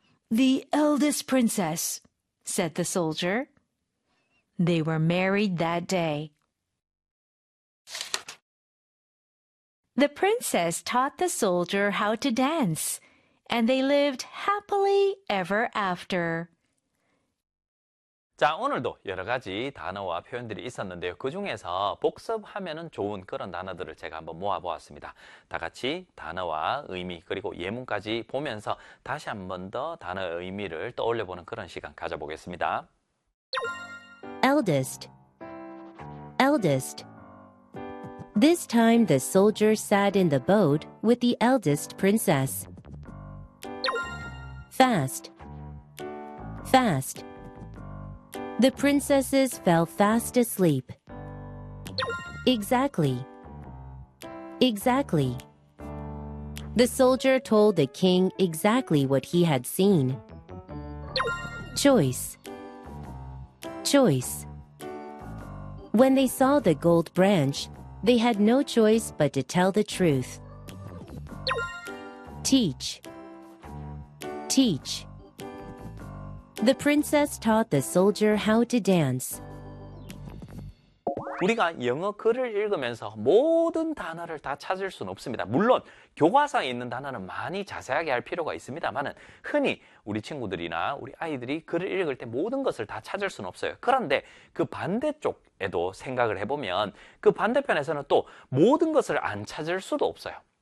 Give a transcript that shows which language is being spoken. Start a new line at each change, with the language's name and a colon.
English: The eldest princess, said the soldier. They were married that day. The princess taught the soldier how to dance, and they lived happily ever after.
Korean: 자, 오늘도 여러 가지 단어와 표현들이 있었는데요. 그 중에서 복습하면 좋은 그런 단어들을 제가 한번 모아보았습니다. 다 같이 단어와 의미 그리고 예문까지 보면서 다시 한번 더 단어의 의미를 떠올려보는 그런 시간 가져보겠습니다.
English: Eldest. Eldest. This time the soldier sat in the boat with the eldest princess. Fast. Fast. The princesses fell fast asleep. Exactly. Exactly. The soldier told the king exactly what he had seen. Choice. Choice. When they saw the gold branch, they had no choice but to tell the truth. Teach. Teach. The princess taught the soldier how to dance.
Korean: 우리가 영어 글을 읽으면서 모든 단어를 다 찾을 수는 없습니다. 물론 교과서에 있는 단어는 많이 자세하게 할 필요가 있습니다만은 흔히 우리 친구들이나 우리 아이들이 글을 읽을 때 모든 것을 다 찾을 수는 없어요. 그런데 그 반대쪽에도 생각을 해보면 그 반대편에서는 또 모든 것을 안 찾을 수도 없어요.